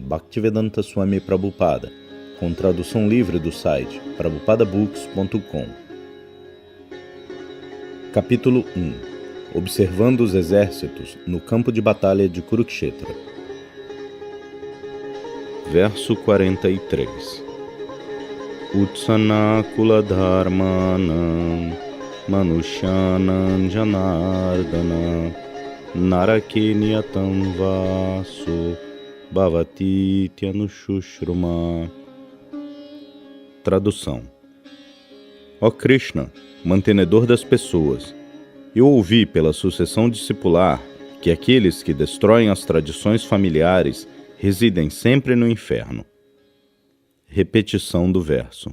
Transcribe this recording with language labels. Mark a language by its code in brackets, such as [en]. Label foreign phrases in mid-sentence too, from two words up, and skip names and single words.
[pt] Bhaktivedanta Swami Prabhupada, com tradução livre do site prabhupadabooks.com. Capítulo 1. Observando os exércitos no campo de batalha de Kurukshetra. Verso 43. [sa] Utsana kula dharmanam Manushyanam Janardana Narake Niyatam Vaso Bhavati Tyanushruma. [pt] Tradução. Ó Krishna, mantenedor das pessoas, eu ouvi pela sucessão discipular que aqueles que destroem as tradições familiares residem sempre no inferno. Repetição do verso.